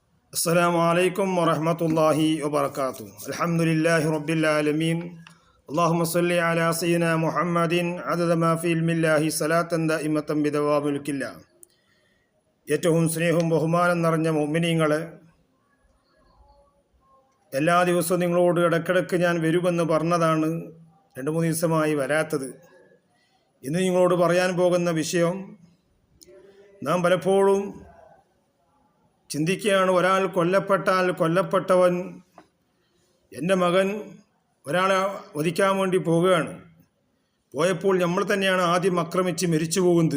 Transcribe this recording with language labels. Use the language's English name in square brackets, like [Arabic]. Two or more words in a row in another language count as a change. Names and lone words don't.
[Arabic] السلام عليكم ورحمة الله وبركاته. الحمد لله رب العالمين. اللهم صل على سيدنا محمد عدد ما في علم الله صلاة دائمة بدوام ملك الله. [Malayalam] ഏറ്റവും സ്നേഹവും ബഹുമാനം നിറഞ്ഞ മുഅ്മിനീങ്ങളെ, എല്ലാ ദിവസവും നിങ്ങളോട് ഇടയ്ക്കിടയ്ക്ക് ഞാൻ വരുമെന്ന് പറഞ്ഞതാണ്. 2-3 ദിവസമായി വരാത്തത്. ഇന്ന് നിങ്ങളോട് പറയാൻ പോകുന്ന വിഷയം, നാം പലപ്പോഴും ചിന്തിക്കുകയാണ്, ഒരാൾ കൊല്ലപ്പെട്ടാൽ കൊല്ലപ്പെട്ടവൻ, എൻ്റെ മകൻ ഒരാളെ വധിക്കാൻ വേണ്ടി പോവുകയാണ്, പോയപ്പോൾ നമ്മൾ തന്നെയാണ് ആദ്യം ആക്രമിച്ച് മരിച്ചു പോകുന്നത്.